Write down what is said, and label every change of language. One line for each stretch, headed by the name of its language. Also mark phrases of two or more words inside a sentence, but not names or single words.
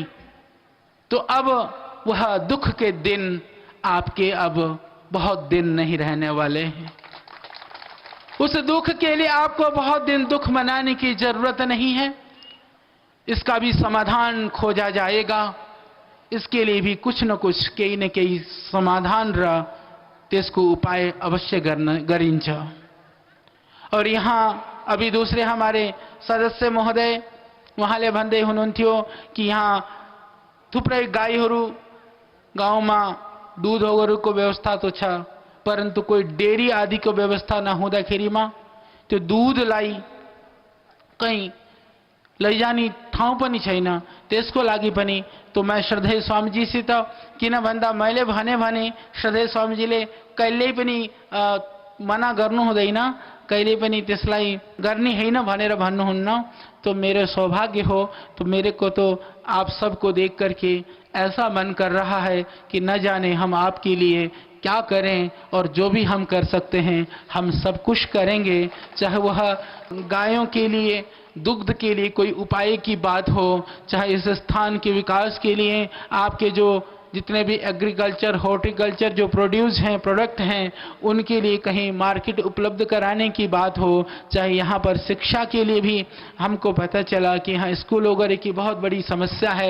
Hindi: तो अब वह दुख के दिन आपके अब बहुत दिन नहीं रहने वाले हैं। उस दुख के लिए आपको बहुत दिन दुख मनाने की जरूरत नहीं है, इसका भी समाधान खोजा जाएगा। इसके लिए भी कुछ न कुछ कई न कई समाधान रहा,
Nepali: त्यसको उपाय अवश्य गरिन्छ।
Hindi: और यहाँ अभी दूसरे हमारे सदस्य महोदय
Nepali: उहाँले भन्दै हुनुहुन्थ्यो कि यहाँ थुप्रै गाईहरू गाउँमा दुधहरूको व्यवस्था तो छ, परन्तु कोही डेरी आदिको व्यवस्था नहुँदाखेरिमा त्यो दुधलाई कहीं लैजाने ठाउँ पनि छैन। त्यसको लागि पनि
Hindi: तो मैं
Nepali: श्रद्धेय स्वामीजीसित किन भन्दा मैले भने श्रद्धेय स्वामीजीले कहिल्यै पनि मना गर्नु हुँदैन, कहिले पनि त्यसलाई गर्ने हैन भनेर भन्नुहुन्न।
Hindi: तो मेरे सौभाग्य हो, तो मेरे को तो आप सबको देख करके ऐसा मन कर रहा है कि न जाने हम आपके लिए क्या करें, और जो भी हम कर सकते हैं हम सब कुछ करेंगे। चाहे वह गायों के लिए, दुग्ध के लिए कोई उपाय की बात हो, चाहे इस स्थान के विकास के लिए आपके जो जितने भी
English: agriculture, horticulture
Hindi: जो प्रोड्यूस हैं, प्रोडक्ट हैं, उनके लिए कहीं मार्केट उपलब्ध कराने की बात हो, चाहे यहाँ पर शिक्षा के लिए भी हमको पता चला कि यहाँ स्कूल वगैरह की बहुत बड़ी समस्या है।